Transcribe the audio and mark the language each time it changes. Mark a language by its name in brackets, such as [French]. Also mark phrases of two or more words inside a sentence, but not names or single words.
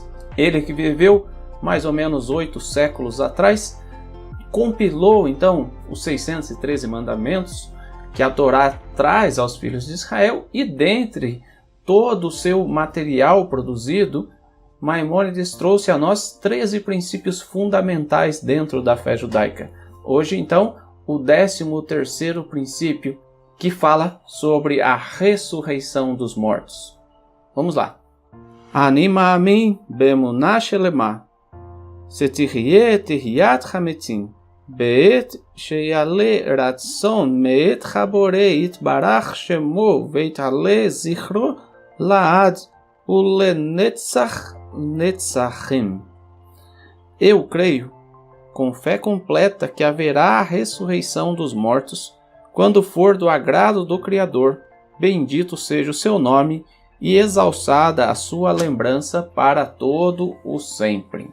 [Portuguese] Ele que viveu mais ou menos 8 séculos atrás, compilou então os 613 mandamentos que a Torá traz aos filhos de Israel, e dentre todo o seu material produzido, Maimônides trouxe a nós 13 princípios fundamentais dentro da fé judaica. Hoje, então, o 13º princípio, que fala sobre a ressurreição dos mortos. Vamos lá. [Hebrew] אני מאמין באמונה שלמה, שתחיה תחיית חמתים, בעת שיעלה רצון מאת חברי יתברך שמו ויתעלה זכרו לעד ולנצח נצחים. [Portuguese] Eu creio, com fé completa, que haverá a ressurreição dos mortos, quando for do agrado do Criador, bendito seja o seu nome e exalçada a sua lembrança para todo o sempre.